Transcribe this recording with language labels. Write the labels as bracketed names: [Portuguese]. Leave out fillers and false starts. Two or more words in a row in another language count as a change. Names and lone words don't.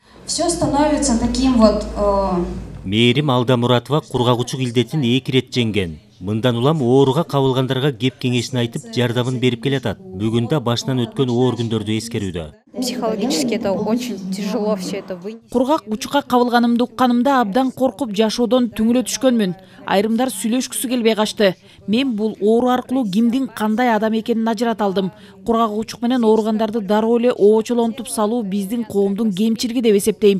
[Russian] Все становится таким вот... [Kyrgyz] Мээрим Алдамуратова кургагучук илдетин 2 рет жеңген. Мындан улам ооруга кабылгандарга кеп кеңешин айтып, жардамын берип келатат. Бүгүн да башынан өткөн оор күндөрдү эскерүүдө. [Russian] Психологически это очень тяжело все это вынести. [Kyrgyz] Кургак учукка кабылганымды укканымда абдан коркуп жашоодон түңүлө түшкөнмүн. Айрымдар сүйлөшкүсү келбей качты. Мен бул оору аркылуу кимдин кандай адам экенин ажырата алдым. Кургак учук менен ооругандарды дароо эле оочолонтуп салуу биздин коомдун кемчилиги деп эсептейм.